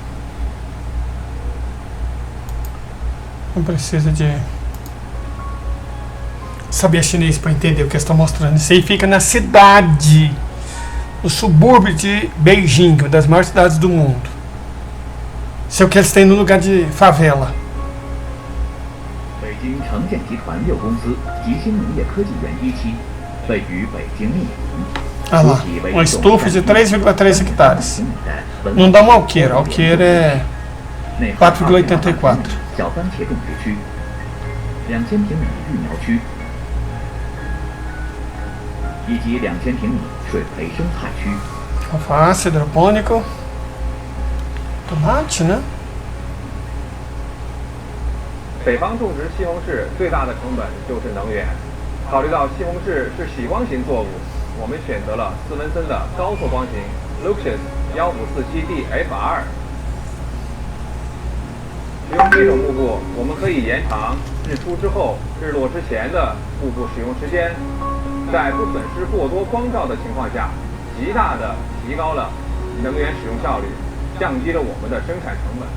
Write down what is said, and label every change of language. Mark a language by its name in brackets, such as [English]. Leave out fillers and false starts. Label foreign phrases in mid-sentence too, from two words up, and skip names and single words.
[Portuguese] Não precisa de saber chinês para entender o que eles estão mostrando. Isso aí fica na cidade, no subúrbio de Beijing, uma das maiores cidades do mundo. Isso é o que eles têm no lugar de favela. [Chinese] 北京城建集团6公司集星农业科技园一期 位于北京密云。 [Portuguese] Ah lá, uma estufa de 3,3 hectares. Não dá uma alqueira, a alqueira é 4,84. [Chinese] 小番茄种植区，2000平米育苗区，以及2000平米水培生态区。 [Portuguese] Alface, hidropônico, tomate, né? [Chinese] 北方种植西红柿最大的成本就是能源。考虑到西红柿是喜光型作物，我们选择了斯文森的高透光型 Luxus 1547D FR。使用这种幕布，我们可以延长日出之后、日落之前的幕布使用时间，在不损失过多光照的情况下，极大的提高了能源使用效率，降低了我们的生产成本。